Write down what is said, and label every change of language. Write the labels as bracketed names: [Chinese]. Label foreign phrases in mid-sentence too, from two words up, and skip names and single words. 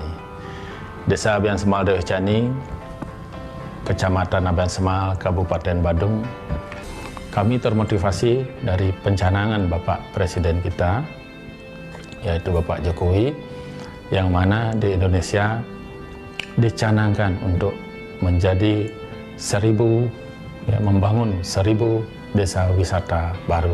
[Indonesian] Desa Abian Semal Dauh Yeh Cani, Kecamatan Abian Semal, Kabupaten Badung. Kami termotivasi dari pencanangan Bapak Presiden kita, yaitu Bapak Jokowi, yang mana di Indonesia dicanangkan untuk menjadi 1000, membangun 1000 desa wisata baru.